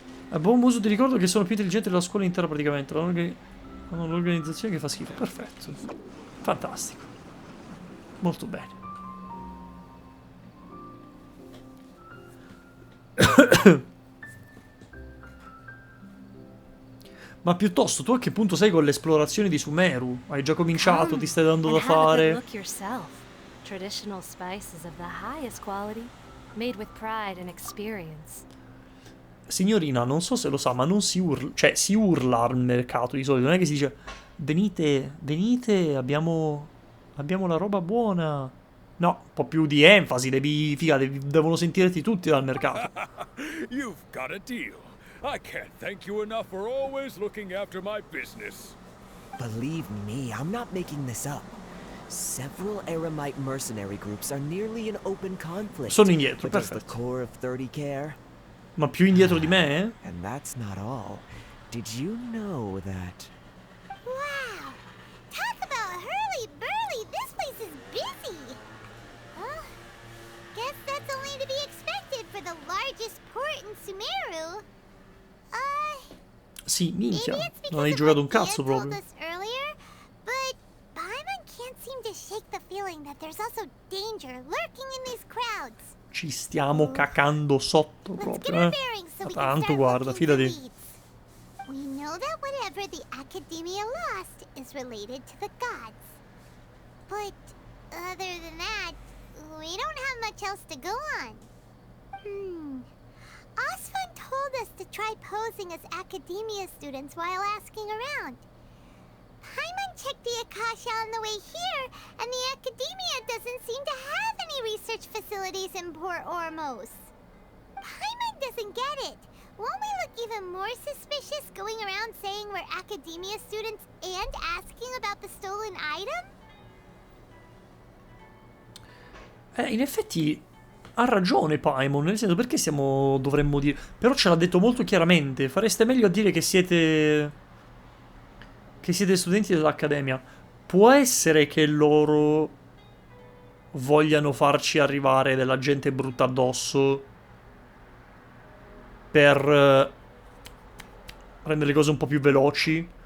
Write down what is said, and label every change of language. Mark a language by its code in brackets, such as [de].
[it] A buon uso ti ricordo che sono più intelligenti della scuola intera praticamente. Hanno l'organizzazione che fa schifo. Perfetto. Fantastico. Molto bene. Ma piuttosto, tu a che punto sei con l'esplorazione di Sumeru? Hai già cominciato? Ti stai dando da fare? [en] Traditional spices of the highest quality, made with pride and experience. [it] Signorina, non so se lo sa, ma non si urla. Cioè, si urla al mercato di solito. Non è che si dice venite, venite, abbiamo la roba buona. No, un po' più di enfasi, devono sentirti tutti dal mercato. [en] You've got a deal. I can't thank you enough for always looking after my business. Believe me, I'm not making this up. Several Eremite mercenary groups are nearly in open conflict. [it] Sono indietro, [en] But does the [it] perfetto. [en] core of 30 care? [it] Ma più indietro di me, eh? [en] And that's not all. Did you know that... Wow! Talk about hurly-burly! This place is busy! Guess that's only to be expected for the largest port in Sumeru. [it] Sì, minchia. Non hai giocato un cazzo proprio. [en] Earlier, but Paimon can't seem to shake the feeling that there's also danger lurking in these crowds. [it] Ci stiamo cacando sotto proprio, Ma tanto, guarda, fidati. [en] We know that whatever the Academia lost is related to the gods. But other than that, we don't have much else to go on. Osvan told us to try posing as Academia students while asking around. Paimon checked the Akasha on the way here, and the Academia doesn't seem to have any research facilities in Port Ormos. Paimon doesn't get it. Won't we look even more suspicious going around saying we're Academia students and asking about the stolen item? [it] In effetti ha ragione Paimon, nel senso, perché dovremmo dire... Però ce l'ha detto molto chiaramente, fareste meglio a dire che siete studenti dell'Accademia. Può essere che loro vogliano farci arrivare della gente brutta addosso per rendere le cose un po' più veloci.